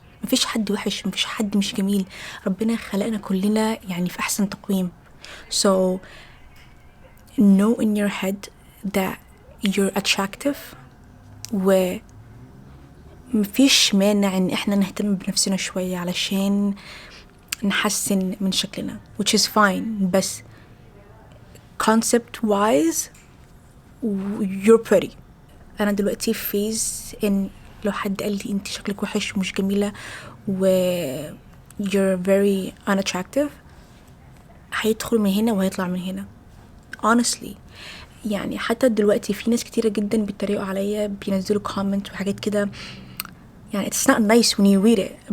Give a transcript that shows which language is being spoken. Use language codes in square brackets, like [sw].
[ar] مفيش حد وحش، مفيش حد مش جميل. ربنا خلقنا كلنا يعني في احسن تقويم. [en] so know in your head that you're attractive، [ar] ومفيش مانع ان احنا نهتم بنفسنا شوية علشان نحسن من شكلنا [en] which is fine. [ar] بس [en] concept wise you're pretty. [ar] انا دلوقتي في فيز ان لو حد قال لي انت شكلك وحش ومش جميلة و [en] you're very unattractive، [ar] هيدخل من هنا وهيطلع من هنا [en] honestly. [ar] يعني حتى دلوقتي في ناس كتيرة جدا بيتريقوا عليا، بينزلوا comment وحاجات كده، يعني [en] it's not nice when you read it.